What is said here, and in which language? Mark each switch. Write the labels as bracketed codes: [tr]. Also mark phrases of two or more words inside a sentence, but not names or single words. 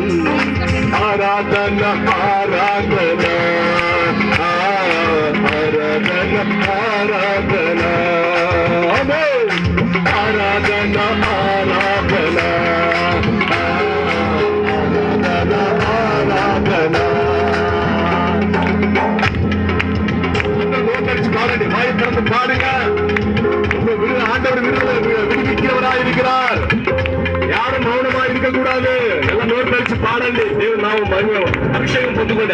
[te] ఆరాధన ఆరాధన ఆరాధన ఆరాధన. ఆమేన్. ఆరాధన ఆరాధన ఆరాధన. [ta] பாருங்க, வாய் திறந்து பாடுங்க. ஆண்டவர் விடுவிக்கிறவராய் இருக்கிறார். யாரும் மௌனமா இருக்க கூடாது. எல்லாம் நோட் கழிச்சு பாடண்டி. தேவன் நாமம் மகிமை அபிஷேகம் பொந்துக்கொண்டு.